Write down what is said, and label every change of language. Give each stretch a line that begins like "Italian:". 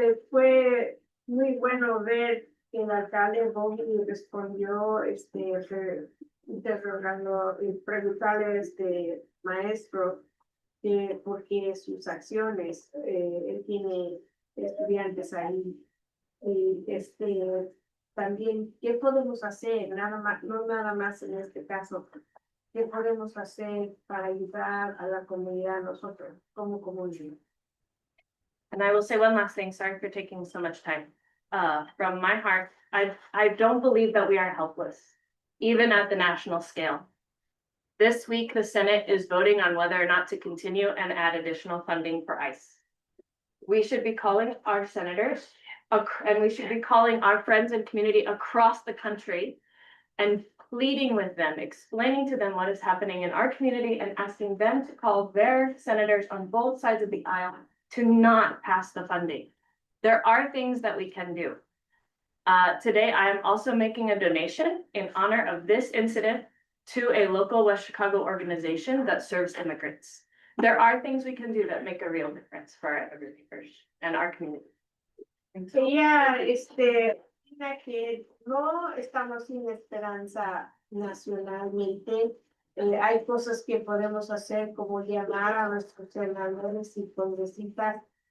Spanish: Fue muy bueno ver que el alcalde Bovey respondió, interrogando y preguntarle a este maestro porque sus acciones, él tiene estudiantes ahí, y también, ¿qué podemos hacer? Nada más, no nada más en este caso, ¿qué podemos hacer para ayudar a la comunidad, nosotros, como comunidad?
English: And I will say one last thing, sorry for taking so much time. From my heart, I don't believe that we are helpless, even at the national scale. This week, the Senate is voting on whether or not to continue and add additional funding for ICE. We should be calling our senators, and we should be calling our friends and community across the country and pleading with them, explaining to them what is happening in our community and asking them to call their senators on both sides of the aisle to not pass the funding. There are things that we can do. Today, I am also making a donation in honor of this incident to a local West Chicago organization that serves immigrants. There are things we can do that make a real difference for our everydayers and our community.
Spanish: Ella, opina que no estamos sin esperanza nacionalmente. Hay cosas que podemos hacer como llamar a nuestros senadores y congresistas.